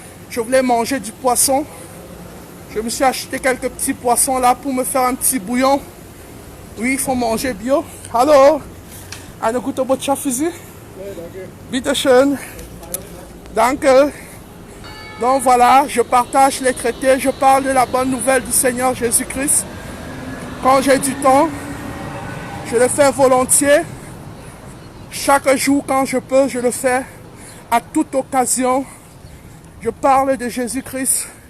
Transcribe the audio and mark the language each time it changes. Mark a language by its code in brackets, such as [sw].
[fr] Je voulais manger du poisson. Je me suis acheté quelques petits poissons là pour me faire un petit bouillon. Oui, il faut manger bio. [de] Hallo, eine gute Botschaft für Sie. Bitte schön. Danke. [fr] Donc voilà, je partage les traités, je parle de la bonne nouvelle du Seigneur Jésus-Christ. Quand j'ai du temps, je le fais volontiers. Chaque jour, quand je peux, je le fais. À toute occasion, je parle de Jésus-Christ.